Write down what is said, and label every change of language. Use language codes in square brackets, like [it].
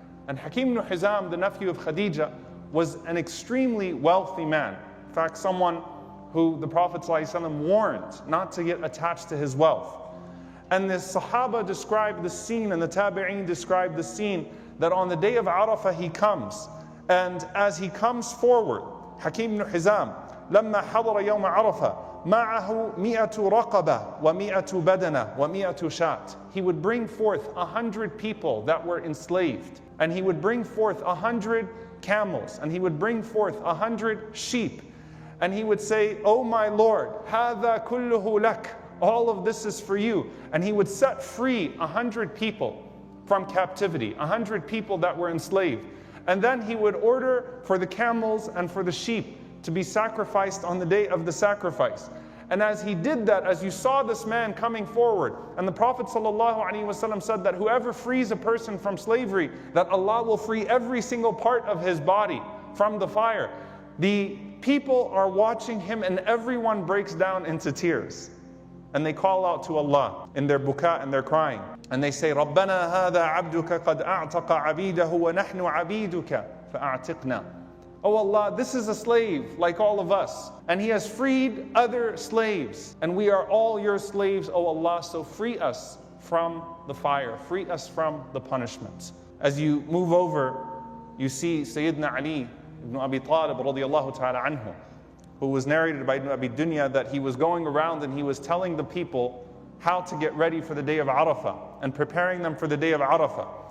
[en] And Hakim bin Hazzam, the nephew of Khadija, was an extremely wealthy man. In fact, someone who the Prophet ﷺ warned not to get attached to his wealth. And the Sahaba described the scene, and the Tabi'een described the scene, that on the day of Arafah he comes. And as he comes forward, Hakim bin Hazzam, [ar] لما حضر يوم عرفة معه 100 رقبة و100 بدنة و100 شاة. [en] He would bring forth 100 people that were enslaved, and he would bring forth 100 camels, and he would bring forth 100 sheep, and he would say, "Oh my Lord, [ar] هذا كله لك." [en] All of this is for you. And he would set free 100 people from captivity, 100 people that were enslaved. And then he would order for the camels and for the sheep to be sacrificed on the day of the sacrifice. And as he did that, as you saw this man coming forward, and the Prophet ﷺ said that whoever frees a person from slavery, that Allah will free every single part of his body from the fire. The people are watching him, and everyone breaks down into tears. And they call out to Allah in their buka and their crying. And they say, [ar] رَبَّنَا هَذَا عَبْدُكَ قَدْ أَعْتَقَ عَبِيدَهُ وَنَحْنُ عَبِيدُكَ فَأَعْتِقْنَا. [en] Oh Allah, this is a slave like all of us, and he has freed other slaves, and we are all your slaves, O Allah, so free us from the fire, free us from the punishment. As you move over, you see Syedina Ali ibn Abi Talib radiyallahu ta'ala anhu, who was narrated by Ibn Abi Dunya that he was going around and he was telling the people how to get ready for the day of Arafah and preparing them for the day of Arafah.